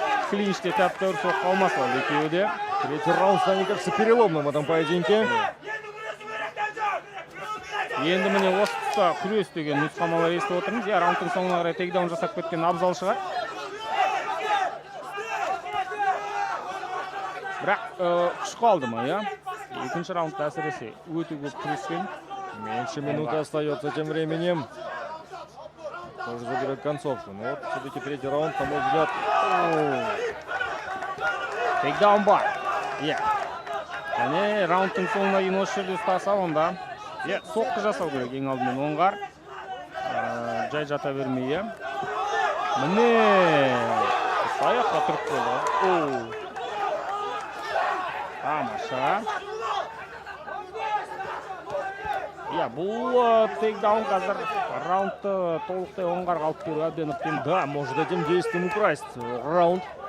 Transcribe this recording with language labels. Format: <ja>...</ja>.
<kk>Клинчте тәп-тәуір соққы алмас ол екеуі де.</kk> <ru>Третий раунд станет, кажется, переломным в этом поединке.</ru> <kk>Енді міне осы тұста күрес деген нұсқамалар естіп отырмыз. Иә, раундтың соңына қарай тейкдаун жасап кеткен абзал шығар. Бірақ күш қалды ма, иә? Екінші раундта әсіресе өте көп күрескен.</kk> <ru>Меньше минуты остается тем временем. Тоже заберет концовку. Но вот все-таки третий раунд, на мой взгляд.</ru> <kk>Тейкдаун бар. Иә. Және раундтың соңына дейін осы жерде ұстаса онда. Иә, соққы жасау керек ең алдымен оңғар. Жай жата бермей, иә. Міне. Аяққа тұрып қойды. Тамаша. Иә, бұл тейкдаун қазір раундты толықтай оңғарға алып беру әбден ықтим.</kk> <ru>Да, может этим действием украсть раунд.</ru>